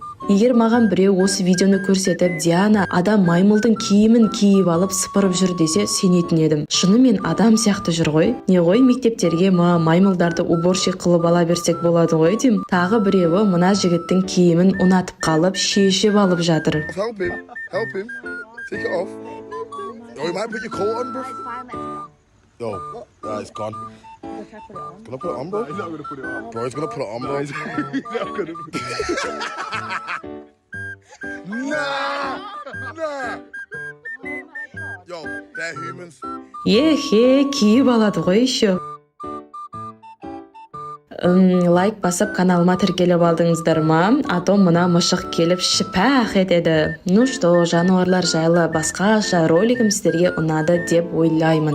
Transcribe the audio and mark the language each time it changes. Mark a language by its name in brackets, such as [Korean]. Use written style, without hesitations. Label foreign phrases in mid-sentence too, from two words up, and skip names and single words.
[Kazakh] егер маған біреу осы видеоны көрсетіп, Диана адам маймылдың киімін киіп алып сыпырып жүр десе, сенетін едім. Шынымен адам сияқты жүр ғой. Не ғой мектептерге маймылдарды уборщик қылып ала берсек болады ғой дейм. Тағы біреуі мына жігіттің киімін ұнатып қалып, шешіп алып жатыр. [English] Help him. Help him. Take it off. Oh, you might put your coat on, bro. Yo, it's gone. Gonna put it on, bro? He's not gonna put it on. Bro, he's gonna put it on, bro. He's not gonna put it on. Nah! Yo, they're humans. [Kazakh] Ехе, киіп алады ғой еще. Лайк басып каналыма тіркеліп алдыңыздар ма? А то мына мышық келіп шипах етеді. [Russian] Ну что, [Kazakh] жануарлар жайлы басқаша ролигім сіздерге ұнады деп ойлаймын.